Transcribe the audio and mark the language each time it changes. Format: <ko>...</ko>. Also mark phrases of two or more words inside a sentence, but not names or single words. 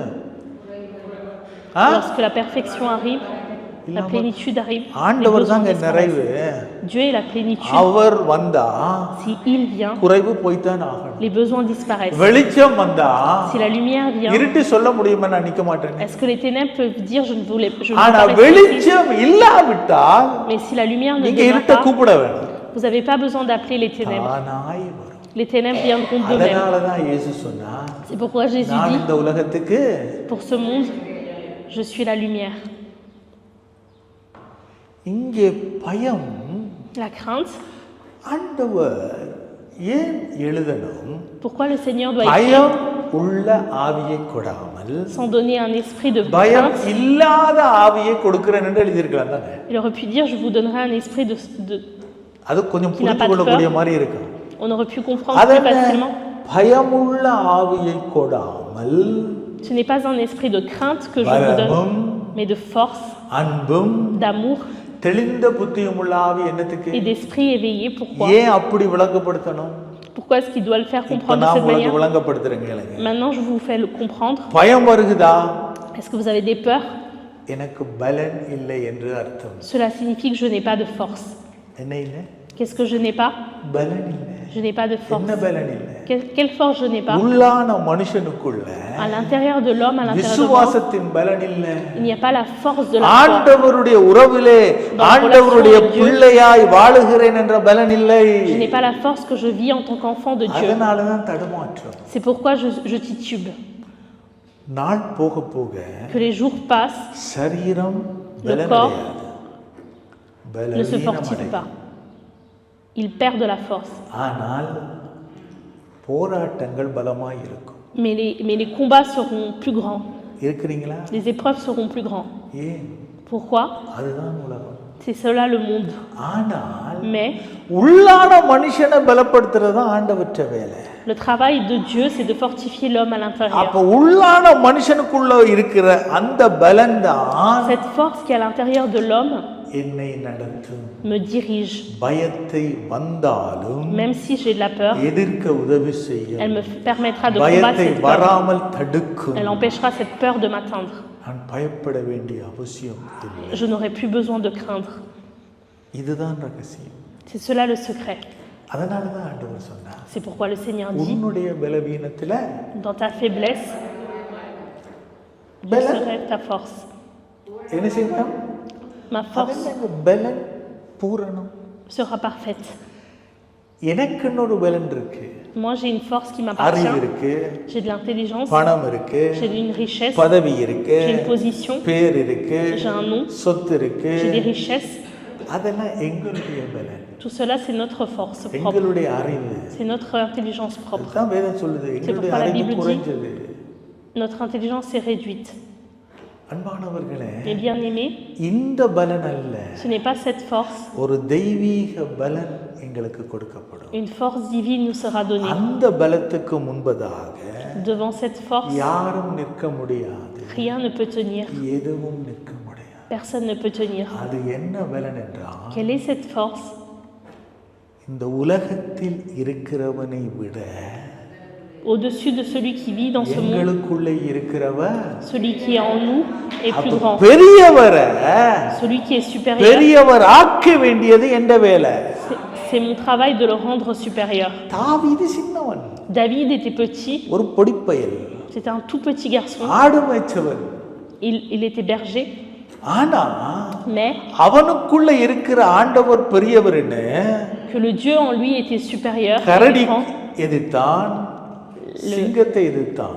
<fr>Lorsque la perfection arrive, la plénitude arrive, les</fr> <ta>ஆண்டவர்</ta> <fr>besoins</fr> <ta>தாங்க நிறைவு.</ta> <fr>disparaissent. Dieu est la plénitude.</fr> <ta>அவர் வந்தா</ta> <fr>Si il vient,</fr> <ta>குறைவு போய்தான் ஆகணும்.</ta> <fr>les besoins disparaissent.</fr> <ta>வெளிச்சம் வந்தா</ta> <fr>Si la lumière vient,</fr> <ta>இருட்டு சொல்ல முடியுமா நான் நிக்க மாட்டேன்?</ta> <fr>est-ce que les ténèbres peuvent dire je ne veux</fr> <ta>ஆனா</ta> <fr>pas rester ici?</fr> <ta>வெளிச்சம் இல்லாவிட்டால்</ta> <fr>Mais si la lumière ne</fr> <ta>நீங்க</ta> <fr>vient</fr> <ta>இருட்ட</ta> <fr>pas,</fr> <ta>கூப்பிட வேணும்.</ta> <fr>vous n'avez pas besoin d'appeler les ténèbres.</fr> <ta>தானாய் வரும்.</ta> <fr>Les ténèbres viendront d'eux-mêmes.</fr> <ta>அதனாலதான் இயேசு சொன்னா,</ta> <fr>C'est pourquoi Jésus</fr> <ta>நான்</ta> <fr>dit,</fr> <ta>இந்த உலகத்துக்கு</ta> <fr>pour ce monde, je suis la lumière.</fr> <ta>இங்கே பயம்</ta> <fr>La crainte,</fr> <ta>ஆண்டவர் ஏன் எழுதணும்?</ta> <fr>pourquoi le Seigneur doit écrire</fr> <ta>பயம் உள்ள ஆவியை கொடாமல்</ta> <fr>sans donner un esprit de</fr> <ta>பயம்</ta> <fr>crainte?</fr> <ta>இல்லாத ஆவியை கொடுக்கிறேன் என்று எழுதியிருக்கலாம் தானே.</ta> <fr>Il aurait pu dire je vous donnerai un esprit de...</fr> <ta>அது கொஞ்சம்</ta> <fr>qui n'a</fr> <ta>புரிந்து</ta> <fr>pas de</fr> <ta>கொள்ளக்கூடிய</ta> <fr>peur.</fr> <ta>மாதிரி இருக்கும்.</ta> <fr>On aurait pu comprendre plus</fr> <ta>அதென்ன</ta> <fr>facilement.</fr> <ta>பயமுள்ள ஆவியை கொடாமல்</ta> <fr>Ce n'est pas un esprit de crainte que je vous donne,</fr> <ta>வரமும்</ta> <fr>mais de force,</fr> <ta>அன்பும்</ta> <fr>d'amour</fr> <ta>தெளிந்த புத்தியும் உள்ள ஆவி என்னத்துக்கு?</ta> <fr>et d'esprit éveillé. Pourquoi?</fr> <ta>ஏன் அப்படி விளக்கப்படுத்தணும்?</ta> <fr>Pourquoi Pourquoi est-ce qu'il doit le faire</fr> <ta>இப்போ</ta> <fr>comprendre de</fr> <ta>நான்</ta> <fr>cette</fr> <ta>உங்களுக்கு</ta> <fr>manière?</fr> <ta>விளங்கப்படுத்துறேன் கேளுங்க.</ta> <fr>Maintenant, je vous fais le comprendre.</fr> <ta>பயம் வருகுதா?</ta> <fr>Est-ce que vous avez des peurs?</fr> <ta>எனக்கு பலன் இல்லை என்று அர்த்தம்.</ta> <fr>Cela signifie que je n'ai pas de force.</fr> <ta>என்ன இல்லை?</ta> <fr>Qu'est-ce que je n'ai pas?</fr> <ta>பலன் இல்லை.</ta> <fr>Je n'ai pas de force.</fr> <ta>என்ன பலன் இல்லை?</ta> <fr>Quelle force je n'ai pas?</fr> <ta>உள்ளான மனுஷனுக்குள்ள</ta> <fr>À l'intérieur de l'homme, à l'intérieur de moi,</fr> <ta>விசுவாசத்தின் பலன் இல்லை.</ta> <fr>il n'y a pas la force de la foi.</fr> <ta>ஆண்டவருடைய உறவிலே ஆண்டவருடைய பிள்ளையாய் வாழுகிறேன் என்ற பலன் இல்லை.</ta> <fr>Je n'ai pas la force que je vis en tant qu'enfant de Dieu.</fr> <ta>அதனால தான் தடுமாற்றம்.</ta> <fr>C'est pourquoi je titube.</fr> <ta>நாள் போக போக</ta> <fr>Que les jours passent,</fr> <ta>சரீரம்</ta> <fr>le corps</fr> <ta>பலனடையாது.</ta> <fr>ne se fortifie pas. Il perd de la force.</fr> <ta>ஆனால் போராட்டங்கள் பலமாய் இருக்கும்.</ta> <fr>Mais les combats seront plus grands.</fr> <ta>இருக்கிறீங்களா?</ta> <fr>Les épreuves seront plus grands.</fr> <ta>ஏன்?</ta> <fr>Pourquoi?</fr> <ta>அதுதான் உலகம்.</ta> <fr>C'est cela le monde.</fr> <ta>ஆனால்</ta> <fr>Mais</fr> <ta>உள்ளான மனுஷனை பலப்படுத்துறது தான் ஆண்டவற்ற வேலை.</ta> <fr>le travail de Dieu, c'est de fortifier l'homme à l'intérieur.</fr> <ta>அப்ப உள்ளான மனுஷனுக்குள்ள இருக்கிற அந்த பலன் தான்</ta> <fr>Cette force qui est à l'intérieur de l'homme</fr> <ta>என்னை நடத்தும்.</ta> <fr>me dirige.</fr> <ta>பயத்தை வந்தாலும்</ta> <fr>Même si j'ai de la peur,</fr> <ta>எதிர்க்க உதவி செய்யும்.</ta> <fr>elle me permettra de combattre</fr> <ta>பயத்தை</ta> <fr>cette peur.</fr> <ta>வராமல் தடுக்கும்.</ta> <fr>Elle empêchera cette peur de m'atteindre.</fr> <ta>நான் பயப்பட வேண்டிய அவசியம் இல்லை.</ta> <fr>Je n'aurai plus besoin de craindre.</fr> <ta>இதுதான் ரகசியம்.</ta> <fr>C'est cela le secret.</fr> <ta>அதனால தான் ஆண்டவர் சொன்னார்,</ta> <fr>C'est pourquoi le Seigneur dit,</fr> <ta>உன்னுடைய பலவீனத்துல</ta> <fr>dans ta faiblesse, je</fr> <ta>பலன்</ta> <fr>serai ta force.</fr> <ta>என்ன செய்யணும்?</ta> <fr>Ma force</fr> <ta>பலன் பூரணம்.</ta> <fr>sera parfaite.</fr> <ta>எனக்கு இன்னொரு பலன் இருக்கு.</ta> <fr>Moi, j'ai une force qui</fr> <ta>அறிவு</ta> <fr>m'appartient.</fr> <ta>இருக்கு,</ta> <fr>J'ai de l'intelligence,</fr> <ta>பணம் இருக்கு,</ta> <fr>j'ai une richesse,</fr> <ta>பதவி இருக்கு,</ta> <fr>j'ai une position,</fr> <ta>பேர் இருக்கு,</ta> <fr>j'ai un nom,</fr> <ta>சொத்து இருக்கு.</ta> <fr>j'ai des richesses.</fr> <ta>அதெல்லாம் எங்களுடைய பலன்,</ta> <fr>Tout cela, c'est notre force propre.</fr> <ta>எங்களுடைய அறிவு.</ta> <fr>C'est notre intelligence propre.</fr> <ta>அதுதான் வேதம் சொல்லுது, எங்களுடைய</ta> <fr>pourquoi la</fr> <ta>அறிவு</ta> <fr>Bible dit-</fr> <ta>குறைஞ்சது.</ta> <fr>Notre intelligence est réduite.</fr> <ta>அன்பானவர்களே,</ta> <fr>Mais bien aimé,</fr> <ta>இந்த பலன் அல்ல,</ta> <fr>ce n'est pas cette force.</fr> <ta>ஒரு தெய்வீக பலன் எங்களுக்கு கொடுக்கப்படும்.</ta> <fr>Une force divine nous sera donnée.</fr> <ta>அந்த பலத்துக்கு முன்பதாக</ta> <fr>Devant cette force,</fr> <ta>யாரும் நிற்க முடியாது,</ta> <fr>rien ne peut tenir.</fr> <ta>எதுவும் நிற்க முடியாது.</ta> <fr>Personne ne peut tenir.</fr> <ta>அது என்ன பலன் என்றால்,</ta> <fr>Quelle est cette force?</fr> <ta>இந்த உலகத்தில் இருக்கிறவனை விட</ta> <fr>Au-dessus de celui qui vit dans ce monde,</fr> <ta>எங்களுக்குள்ளே இருக்கிறவர்</ta> <fr>celui qui est en nous est plus</fr> <ta>அப்ப</ta> <fr>grand.</fr> <ta>பெரியவரை</ta> <fr>Celui qui est supérieur,</fr> <ta>பெரியவர் ஆக்க வேண்டியது எந்த வேலை?</ta> <fr>c'est mon travail de le rendre supérieur.</fr> <ta>தாவீது சின்னவன்,</ta> <fr>David était petit,</fr> <ta>ஒரு பொடிப்பயல்,</ta> <fr>c'était un tout petit garçon.</fr> <ta>ஆடு மேய்ச்சவன்.</ta> <fr>Il était berger,</fr> <ta>ஆனா</ta> <fr>mais</fr> <ta>அவனுக்குள்ள இருக்கிற ஆண்டவர் பெரியவர்னு</ta> <fr>que le Dieu en lui était supérieur, et</fr> <ta>கரடி</ta> <fr>grand.</fr> <ta>எதிர்த்தான், சிங்கத்தை எதிர்த்தான்.</ta>